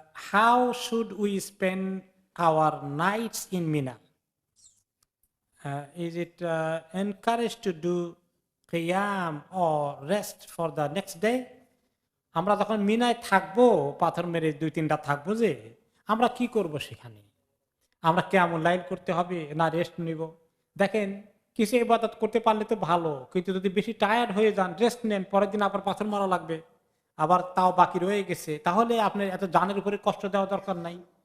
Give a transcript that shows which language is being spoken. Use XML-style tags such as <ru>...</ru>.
<en>How should we spend our nights in Mina? Is it encouraged to do qiyam or rest for the next day?</en> <bn>আমরা যখন মিনায় থাকবো, পাথর মেরে 2-3টা থাকবো, যে আমরা কি করব সেখানে? আমরা কেমন লাইল করতে হবে না রেস্ট নিব? দেখেন, কিছু ইবাদত করতে পারলে তো ভালো, কিন্তু যদি বেশি টায়ার্ড হয়ে যান, রেস্ট নেন, পরের দিন আবার পাথর মারা লাগবে, আবার তাও বাকি রয়ে গেছে, তাহলে আপনার এত জানের উপরে কষ্ট দেওয়া দরকার নাই।</bn>